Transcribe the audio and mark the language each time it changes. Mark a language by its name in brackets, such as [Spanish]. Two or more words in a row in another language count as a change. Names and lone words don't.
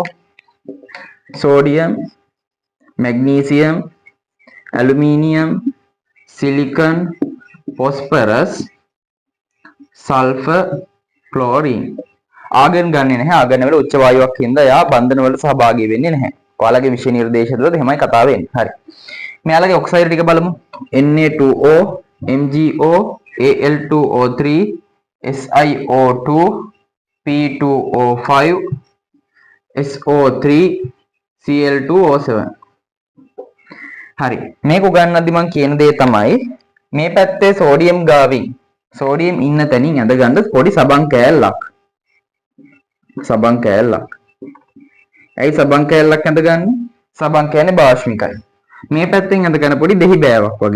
[Sinhala] සෝඩියම්, මැග්නීසියම්, ඇලුමිනියම්, සිලිකන්, ફોස්ෆරස්, සල්ෆර්, ක්ලෝරින්. ආගන් ගන්නෙ නැහැ. ආගන් වල උච්ච වායුවක් හින්දා යා බන්ධන වල සහභාගී වෙන්නේ නැහැ. ඔයාලගේ විෂය නිර්දේශ වලද එහෙමයි කතා වෙන්නේ. හරි. මෙයාලගේ ඔක්සයිඩ් ටික බලමු. Na2O, MgO, Al2O3, SiO2, P2O5, SO3, Cl2O7. හරි. මේක උගන්වද්දි මම කියන දේ තමයි මේ පැත්තේ සෝඩියම් ගාවින් සෝඩියම් ඉන්න තැනින් ඇඳ ගන්න පොඩි සබන් කෑල්ලක්. සබන් කෑල්ලක්. ඇයි සබන් කෑල්ලක් ඇඳගන්නේ? සබන් කියන්නේ භාෂ්මිකයි. මේ පැත්තෙන් ඇඳගන්න පොඩි දෙහි බෑවක් වගේ.